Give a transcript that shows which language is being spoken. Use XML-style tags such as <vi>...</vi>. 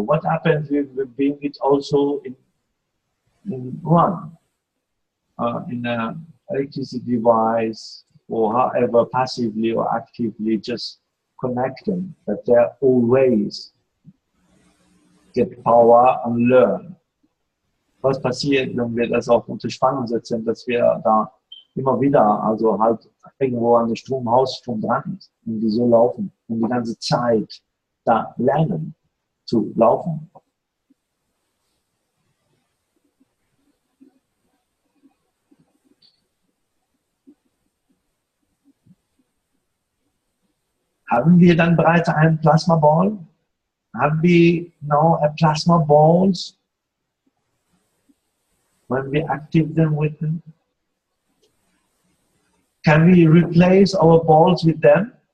<en>What happens if we bring it also in one, in an electricity device, or however, passively or actively, just connect them, that they always get power and learn.</en> <de>Was passiert, wenn wir das auch unter Spannung setzen, dass wir da immer wieder, also halt irgendwo an der Hausstrom dran ist und die so laufen und die ganze Zeit da lernen zu laufen. Haben wir dann bereits einen Plasma Ball?</de> <en>Have we now a plasma balls when we activate them with them? Can we replace our balls with them?</en>